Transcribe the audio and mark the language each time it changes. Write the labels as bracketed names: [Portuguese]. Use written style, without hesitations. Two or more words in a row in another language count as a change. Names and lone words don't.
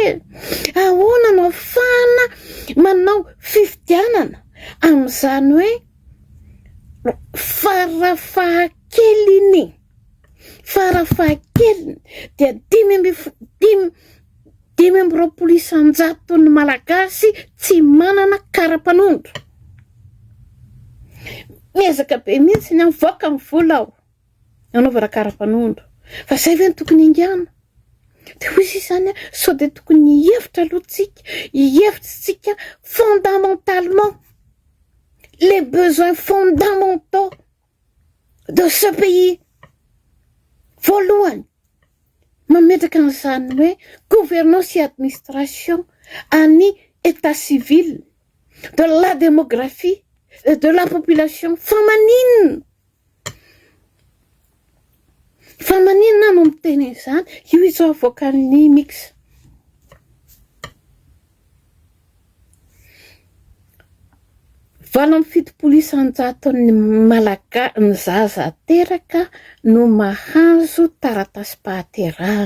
[Malagasy] ahoana no afahana manao fifidianana amin'izany hoe farafahakeliny dia 5,20 ny malagasy tsy manana karapanondro. Miezaka be mihitsy ny avoaka amin'ny vola aho anaovana karapanondro, fa zay ve ny tokony ingana? De hoy izany sao de tokony hihevitra alohatsika, hihevitsika [French] fondamentalement les besoins fondamentaux de ce pays. [Malagasy] Voalohany mametraka an'izany hoe [French] gouvernance et administration [Malagasy] any [French] état civil de la démographie et de la population [Malagasy] famaninina no miteny izany. Io izao avoakan'ny mix. Valo amby fitopolo isan-jaton'ny ny zaza teraka no mahazo taratasy fahaterahana.